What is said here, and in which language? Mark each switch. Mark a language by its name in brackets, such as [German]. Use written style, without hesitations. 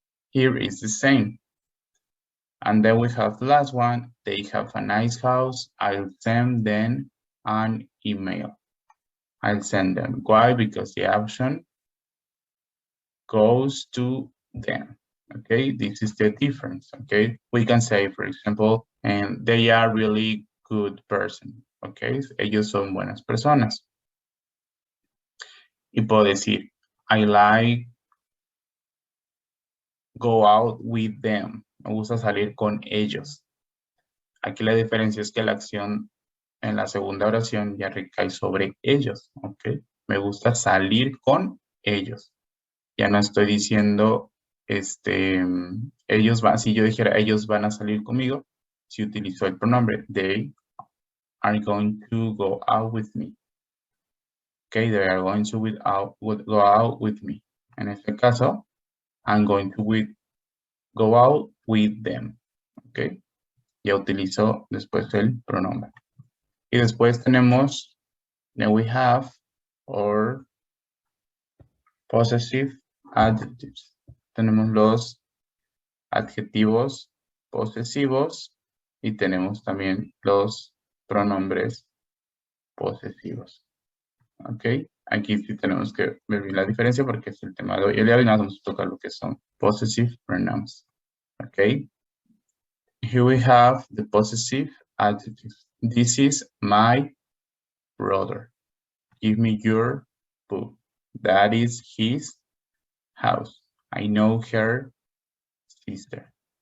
[English] Here is the same. And then we have the last one, they have a nice house, I'll send them an email. I'll send them. Why? Because the action goes to them. Okay, this is the difference. Okay, we can say, for example, and they are really good person. [Spanish] Okay, ellos son buenas personas. Y puedo decir, [English] I like go out with them. [Spanish] Me gusta salir con ellos. Aquí la diferencia es que la acción en la segunda oración ya recae sobre ellos. Ok, me gusta salir con ellos. Ya no estoy diciendo, ellos van, si yo dijera ellos van a salir conmigo, si utilizo el pronombre, [English] they are going to go out with me. Okay, they are going to go out with me. [Spanish] En este caso, [English] I'm going to go out with them. [Spanish] Okay, ya utilizo después el pronombre. Y después tenemos, [English] then we have our possessive adjectives. [Spanish] Tenemos los adjetivos posesivos y tenemos también los pronombres posesivos. Ok, aquí sí tenemos que ver la diferencia porque es el tema de hoy. El día de hoy nos vamos a tocar lo que son possessive pronouns. [English] Ok, here we have the possessive adjectives. This is my brother. Give me your book. That is his house. I know her sister.